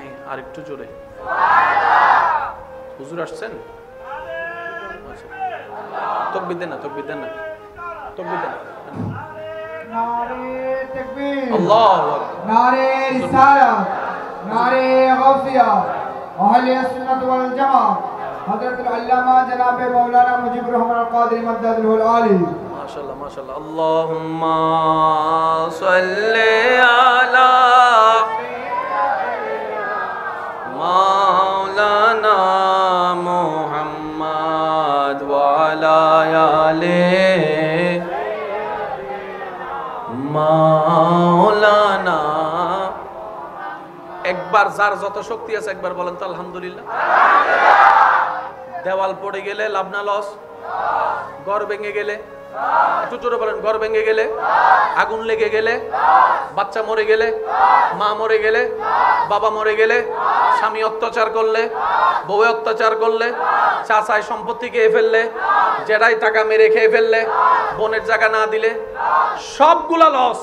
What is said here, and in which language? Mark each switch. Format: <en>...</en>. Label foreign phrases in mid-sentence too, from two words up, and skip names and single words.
<bn>আর একটু জোরে। হুজুর আসছেন? তাকবীর দেন না, তাকবীর দেন না, তাকবীর দেন।</bn> <ur>نعرۂ تکبیر,</ur> <ar>الله أكبر,</ar> <ur>نعرۂ رسالت، نعرۂ غوثیہ, اہل سنت والجماعت حضرت علامہ جناب مولانا مجیب الرحمن قادری مد ظلہ العالی</ur> <ar>ما شاء الله ما شاء الله اللهم صل على مولانا محمد وعلى آل مولانا</ar> <bn>একবার যার যত শক্তি আছে একবার বলেন তো আলহামদুলিল্লাহ। দেওয়াল পড়ে গেলে লাভ না লস? ঘর ভেঙে গেলে একটু জোরে বলেন, ঘর ভেঙে গেলে, আগুন লেগে গেলে, বাচ্চা মরে গেলে, মা মরে গেলে, বাবা মরে গেলে, স্বামী অত্যাচার করলে, বউ অত্যাচার করলে, চাচাই সম্পত্তি খেয়ে ফেললে, জেঠাই টাকা মেরে খেয়ে ফেললে, বোনের জায়গা না দিলে, সবগুলা লস।</bn>